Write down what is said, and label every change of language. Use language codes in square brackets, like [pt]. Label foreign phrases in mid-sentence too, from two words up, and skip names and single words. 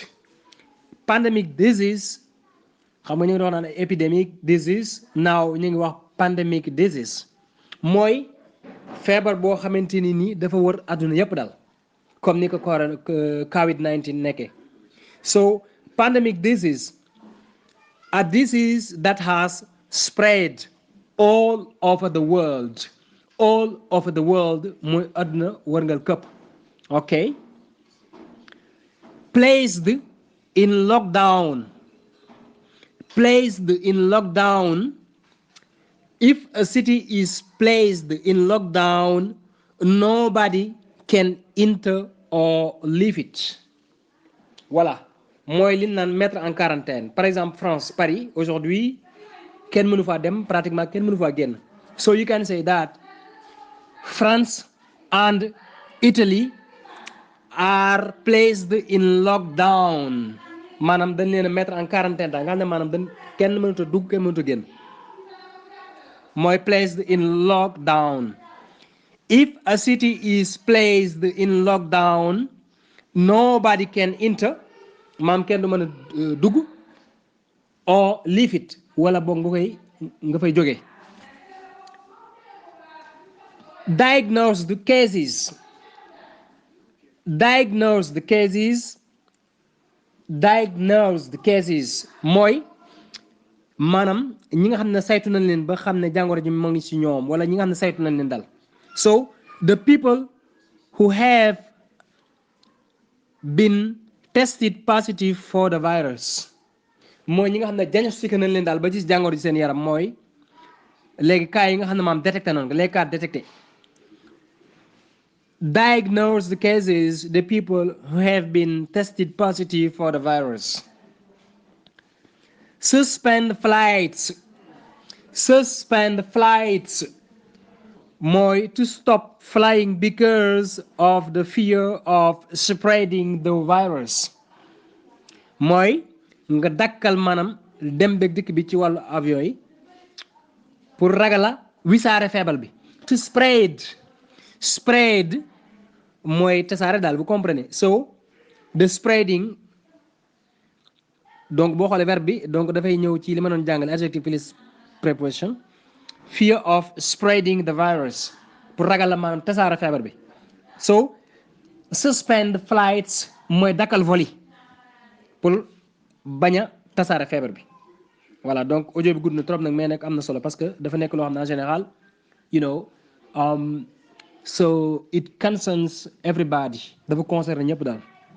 [en] Pandemic disease, [wo] xam nga ñu ngi doon naan [en] epidemic disease, [wo] now ñu ngi wax [en] pandemic disease. [wo] mooy feebar boo xamante ni nii dafa wër àdduna yépp daal comme ni ko COVID-19 nekkee. [en] So pandemic disease, a disease that has spread all over the world. All over the world [wo] mooy àdduna wërngal këpp. [en] ok placed in lockdown. If a city is placed in lockdown, nobody can enter or leave it. [wo] Voilà mooy li ñu naan [fr] mettre en quarantaine par exemple [wo] France Paris aujourd'hui kenn mënu faa dem pratiquement kenn mënu faa génn [en] so you can say that France and Italy are placed in lockdown [wo] maanaam dañ leen a [fr] mettre en quarantaine [wo] daal nga xam ne maanaam dañ kenn mënut a dugg kenn mënut a génn mooy [en] placed in lockdown. If a city is placed in lockdown, nobody can enter [wo] maam kenn du mën a dugg [en] or leave it [wo] wala boog nga fay jóge. [en] Diagnose the cases [wo] mooy maanaam ñi nga xam ne saytu nañ leen ba xam ne jàngoro ji moo ngi ci ñoom wala ñi nga xam ne saytu nañ leen dal. [en] So the people who have been tested positive for the virus [wo] mooy ñi nga xam ne diagnostiqué nañ leen daal ba gis jàngoro ji seen yaram mooy léegi cas yi nga xam ne maam détecté nañ ko [fr] les cas détectés. [en] Diagnose the cases, the people who have been tested positive for the virus. Suspend flights [wo] mooy [en] to stop flying because of the fear of spreading the virus [wo] mooy nga dakkal maanaam dem beeg dikk bi ci wàllu avion yi pour ragala wisaare feebar bi. [en] To spread [wo] mooy tasaare daal bu comprenez [en] so the spreading [wo] donc boo xoolee verbe bi donc dafay ñëw ci li ma doon jàngale [en] adjective plus preposition. Fear of spreading the virus [wo] pour ragal la maanaam tasaara feebar bi. So [en] suspend flights [wo] mooy dakkal vol yi pour bañ a tasaara feebar bi. Voilà, donc audio bi gudd na trop nag mais nag am na solo parce que dafa nekk loo xam ne [fr] en général [en] you know so it concerns everybody [wo] dafa concerner ñëpp daal.